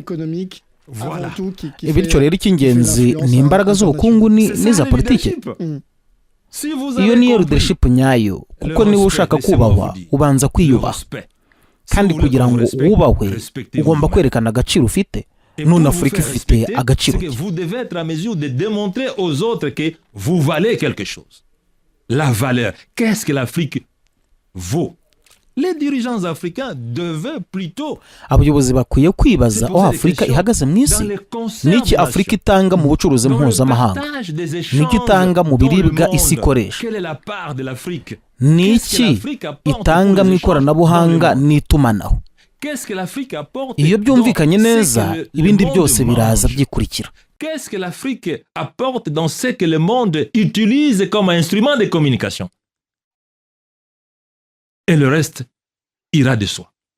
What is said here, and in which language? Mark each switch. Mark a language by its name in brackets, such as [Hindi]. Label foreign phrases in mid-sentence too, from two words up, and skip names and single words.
[Kinyarwanda] Bityo rero icy'ingenzi ni imbaraga z'ubukungu n'iza politiki. Iyo niyo leadership nyayo, kuko niba ushaka kubahwa ubanza kwiyubaha, kandi kugira ngo wubahwe ugomba kwerekana agaciro ufite. None Afurika ifite agaciro. [French] Vous devez être à mesure de démontrer aux autres que vous valez quelque chose. La valeur. Qu'est-ce que l'Afrique vaut? Les dirigeants africains devaient plutôt [Kinyarwanda] abayobozi bakwiye kwibaza aho Afurika ihagaze mu isi. Niki Afurika itanga mu bucuruzi mpuzamahanga? Niki itanga mu biribwa isi ikoresha? Niki itanga mu ikoranabuhanga n'itumanaho? Iyo byumvikanye neza, ibindi byose biraza byikurikira. [French] Qu'est-ce que l'Afrique apporte dans ce que le monde utilise comme instrument de communication? Et le reste ira de soi.